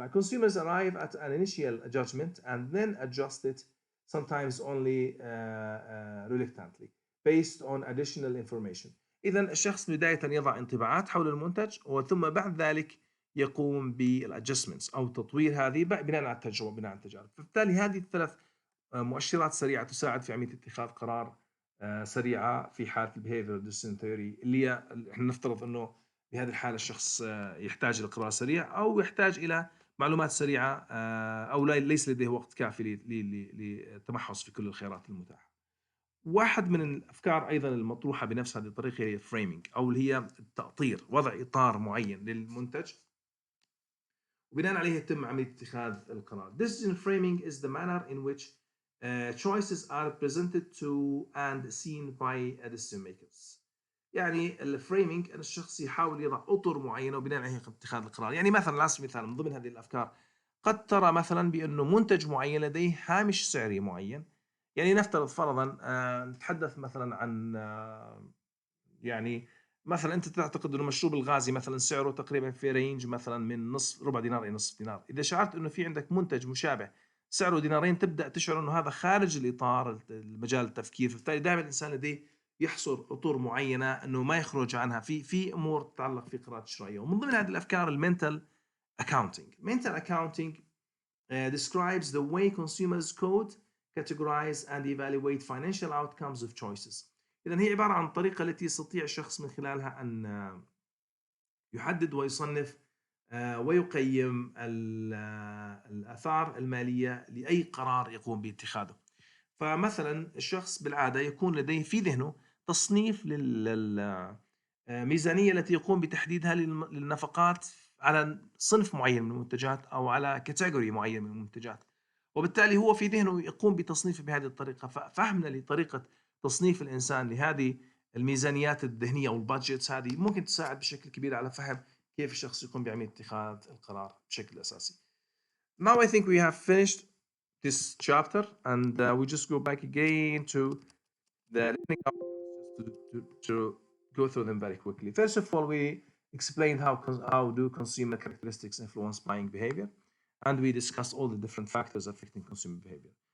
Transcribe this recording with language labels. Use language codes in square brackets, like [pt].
[en] consumers arrive at an initial judgment and then adjust it, sometimes only reluctantly based on additional information. [ar] إذا الشخص بداية يضع انطباعات حول المنتج وثم بعد ذلك يقوم بالادجستمنتس أو تطوير هذه بناء على التجربة، بناء على التجارب. فبالتالي هذه الثلاث مؤشرات سريعة تساعد في عملية اتخاذ قرار سريعة في حالة البيهيفير ديسيجن ثيوري، اللي احنا نفترض انه بهذه الحالة الشخص يحتاج إلى قرار سريع أو يحتاج إلى معلومات سريعة أو ليس لديه وقت كافي للتمحص في كل الخيارات المتاحة. واحد من الأفكار أيضا المطروحة بنفس هذه الطريقة هي الفريمينج أو اللي هي التأطير، وضع إطار معين للمنتج وبناء عليه يتم عملية اتخاذ القرار. [en] Decision framing is the manner in which choices are presented to and seen by decision makers. [ar] يعني الفريمينج أن الشخص يحاول يضع أطر معينة وبناء عليه اتخاذ القرار. يعني مثلا على سبيل المثال من ضمن هذه الأفكار قد ترى مثلا بأنه منتج معين لديه هامش سعري معين. يعني نفترض فرضا نتحدث مثلا عن يعني مثلا أنت تعتقد أنه مشروب الغازي مثلا سعره تقريبا في رينج مثلا من نصف ربع دينار إلى نصف دينار. إذا شعرت أنه في عندك منتج مشابه سعره دينارين تبدأ تشعر أنه هذا خارج الإطار المجال التفكير. فبالتالي دائما الإنسان لديه يحصر أطر معينة أنه ما يخرج عنها في أمور تتعلق في قرارات الشرائية. ومن ضمن هذه الأفكار المنتال [en] accounting describes the way consumers code, categorize and evaluate financial outcomes of choices. [ar] إذن هي عبارة عن الطريقة التي يستطيع الشخص من خلالها أن يحدد ويصنف ويقيم الآثار المالية لأي قرار يقوم باتخاذه. فمثلا الشخص بالعادة يكون لديه في ذهنه تصنيف للميزانية التي يقوم بتحديدها للنفقات على صنف معين من المنتجات أو على كاتيجوري معين من المنتجات، وبالتالي هو في ذهنه يقوم بتصنيفه بهذه الطريقة. ففهمنا لطريقة تصنيف الإنسان لهذه الميزانيات الذهنية أو البادجيتس هذه ممكن تساعد بشكل كبير على فهم كيف الشخص يقوم بعملية اتخاذ القرار بشكل أساسي. [en] Now I think we have finished this chapter and we just go back again to the listening to go through them very quickly. First of all, we explained how do consumer characteristics influence buying behavior, and we discussed all the different factors affecting consumer behavior.